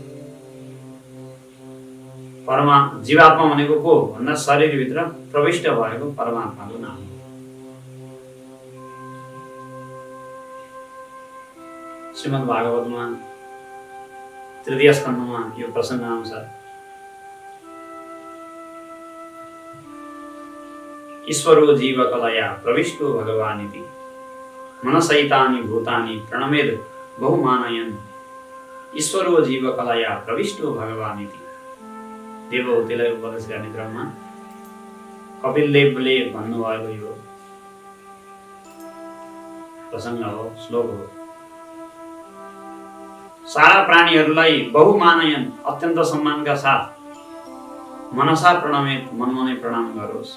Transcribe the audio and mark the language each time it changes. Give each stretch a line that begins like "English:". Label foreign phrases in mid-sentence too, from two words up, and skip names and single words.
Nepali: जीवात्मा भनेको को भन्दा शरीरभित्र प्रविष्ट भएको परमात्माको नाम हो। श्रीमद् भागवतमा तृतीय स्कन्धमा यो प्रसङ्ग आउँछ।
Sanskrit: ईश्वरो जीवकलया प्रविष्टो भगवानिति मनसैतानि भूतानि प्रणमेद बहुमानयन्। ईश्वरो जीवकलया प्रविष्टो भगवानिति
Nepali: देवहूतिलाई उपदेश गर्ने क्रममा कपिलदेवले भन्नुभएको यो प्रसङ्ग हो, श्लोक हो। सारा प्राणीहरूलाई बहुमानयन अत्यन्त सम्मानका साथ
Sanskrit: मनसा प्रणमेत
Nepali: मनमा नै प्रणाम गरोस्।